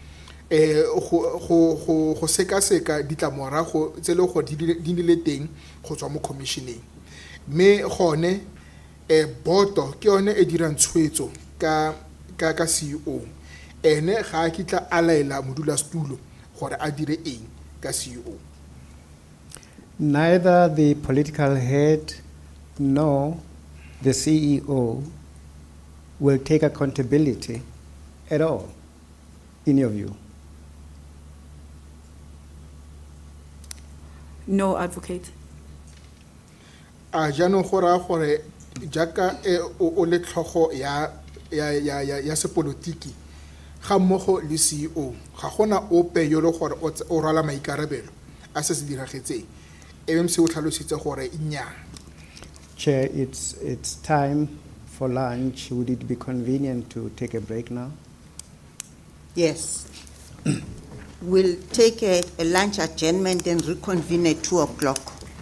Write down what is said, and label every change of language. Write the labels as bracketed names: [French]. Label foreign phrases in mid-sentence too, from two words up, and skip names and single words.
[Tswana] go seka ditlamorago tse le go di le teng go tswa mo commissioneng mme gone boto ke yone e dirang tshwetso ka CEO ene ga a kitla a laela modulasetulo gore a dire eng ka CEO. [English] Neither the political head nor the CEO will take accountability at all, in your view? No, advocate. [Tswana] Jaanong go raya gore jaaka o le tlhogo ya sepolotiki ga mmogo le CEO ga gona ope yo le gore o rwala maikarabelo a se se diragetseng MMC o tlhalositse gore nnyaa. [English] Chair, it's time for lunch. Would it be convenient to take a break now? Yes. We'll take a lunch adjournment and reconvene at 2 o'clock.